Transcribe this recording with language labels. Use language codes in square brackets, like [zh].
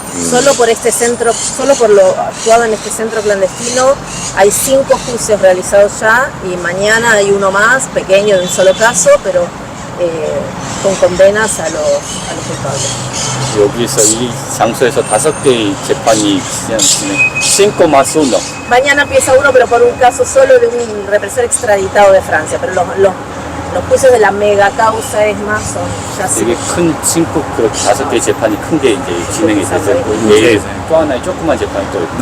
[es] Solo por este centro, solo por lo actuado en este centro clandestino, hay 5 juicios realizados ya y mañana hay uno más, pequeño, de un solo caso, pero con condenas a los culpables. [ko] 여기서 이 장소에서 5개의 재판이 진행, [es] 5 más 1. Mañana empieza uno, pero por un caso solo de un represor extraditado de Francia, pero los juicios de la mega causa ESMA son ya [ko] 되게 5. 큰 5 5개의 재판이 큰 게 이제 진행이 되고 내일 또 하나의 조그만 재판이 또 있고